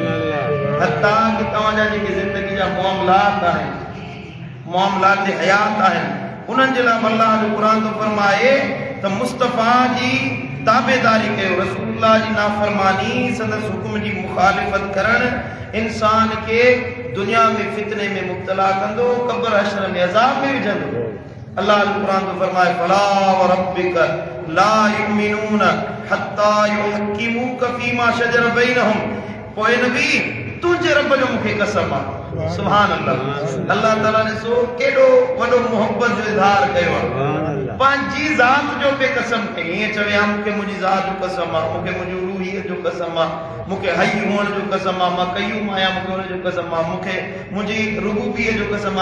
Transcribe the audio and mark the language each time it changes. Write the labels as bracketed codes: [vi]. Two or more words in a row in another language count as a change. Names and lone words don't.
[sd] हता कि तव्हांजा जेके ज़िंदगी जा मामलात आहिनि, मामलात हयात आहिनि, उन्हनि जे लाइ अल्लाह जो क़ुरान थो फरमाए त मुस्तफ़ा जी ताबेदारी कयो। रसूलुल्लाह जी नाफ़रमानी, संदसि हुकुम जी मुखालिफ़त करणु इंसान खे दुनिया में फितने में मुब्तला कंदो, क़ब्र हश्र में अज़ाब में विझंदो। अल्लाह जो क़ुरान थो फरमाए, [ar] فلا وربك لا يؤمنون حتى يحكموك فيما شجر بينهم. [sd] पोइ नबी तुंहिंजे रब जो मूंखे कसम आहे, [ar] سبحان الله. [sd] अल्लाह ताला ने सो केॾो वॾो मोहब्बत जो इज़हार कयो आहे। पंहिंजी ज़ात जो पे कसम खे ईअं चवे हा मूंखे मुंहिंजी ज़ात जो कसम आहे, मूंखे मुंहिंजी रूहीअ जो कसम आहे, मूंखे हई हुअण जो कसम आहे, मां कयूम आहियां मूंखे हुन जो कसम आहे, मूंखे मुंहिंजी रुबूबीअ जो कसम आहे।